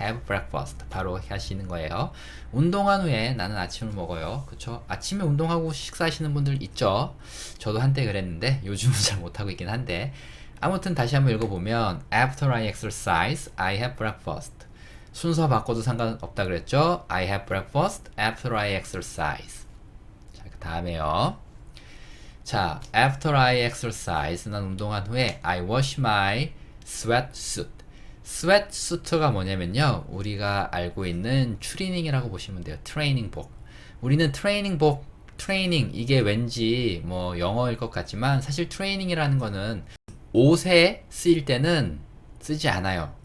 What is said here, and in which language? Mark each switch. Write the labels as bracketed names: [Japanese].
[English] have breakfast [Korean] 바로 하시는 거예요. 운동한 후에 나는 아침을 먹어요. 그쵸? 아침에 운동하고 식사하시는 분들 있죠? 저도 한때 그랬는데 요즘은 잘 못하고 있긴 한데 아무튼 다시 한번 읽어보면 [English] After I exercise, I have breakfast. [Korean] 순서 바꿔도 상관없다 그랬죠? [English] I have breakfast after I exercise. [Korean] 자, 그 다음에요. [English] 자, after I exercise, [Korean] 난 운동한 후에 [English] I wash my sweatsuit. [Korean] sweatsuit가 뭐냐면요. 우리가 알고 있는 추리닝이라고 보시면 돼요. 트레이닝복. 우리는 트레이닝 이게 왠지 뭐 영어일 것 같지만 사실 트레이닝이라는 거는 옷에 쓰일 때는 쓰지 않아요.